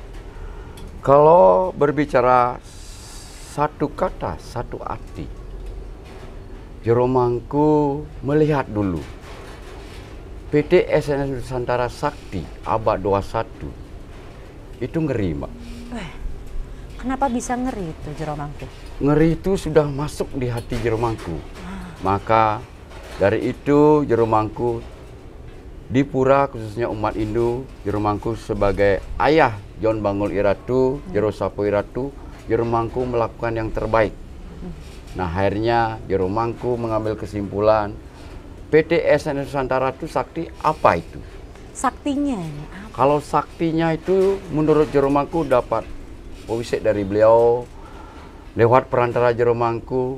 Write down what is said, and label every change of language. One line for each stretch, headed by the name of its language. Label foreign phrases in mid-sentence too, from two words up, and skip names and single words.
Indonesian: Kalau berbicara satu kata satu hati, Jero Mangku melihat dulu PT SNS Nusantara Sakti abad 21 itu ngeri Mbak. Kenapa bisa ngeri itu Jero Mangku? Ngeri itu sudah masuk di hati Jero Mangku. Maka dari itu Jero Mangku di pura khususnya umat Hindu, Jero Mangku sebagai ayah John Bangul Iratu, Jero Sapo Iratu, Jero Mangku melakukan yang terbaik Nah, akhirnya Jero Mangku mengambil kesimpulan PT SNS Nusantara itu sakti apa itu? Saktinya ini apa? Kalau saktinya itu menurut Jero Mangku dapat wisik dari beliau lewat perantara Jero Mangku.